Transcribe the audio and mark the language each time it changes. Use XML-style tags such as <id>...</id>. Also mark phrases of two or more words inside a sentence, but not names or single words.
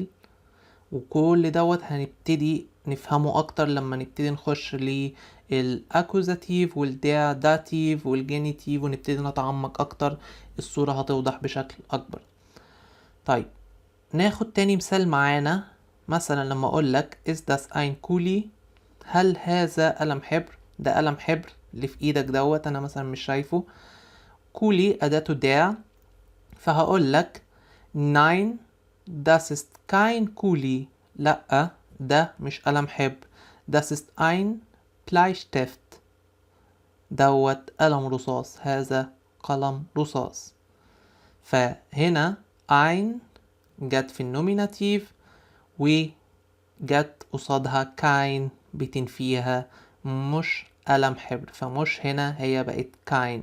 <ar>وكل دوت هنبتدي نفهمه اكتر لما نبتدي نخش للاكوزاتيف والداتيف والجينيتيف ونبتدي نتعمق اكتر، الصورة هتوضح بشكل اكبر. طيب ناخد تاني مثال معانا. مثلا لما اقولك</ar> <de>is das ein Kuli،</de> <ar>هل هذا قلم حبر؟ ده قلم حبر اللي في ايدك دوت انا مثلا مش شايفه. كولي اداته der فهقول لك</ar> <de>nein das ist kein Kuli.</de> <ar>لأ ده مش قلم حبر.</ar> <de>das ist ein Bleistift.</de> <ar>دوت قلم رصاص. هذا قلم رصاص. فهنا ein جت في النوميناتيف وجت قصادها kein بتنفيها، مش قلم حبر، فمش هنا، هي بقت kein.</ar>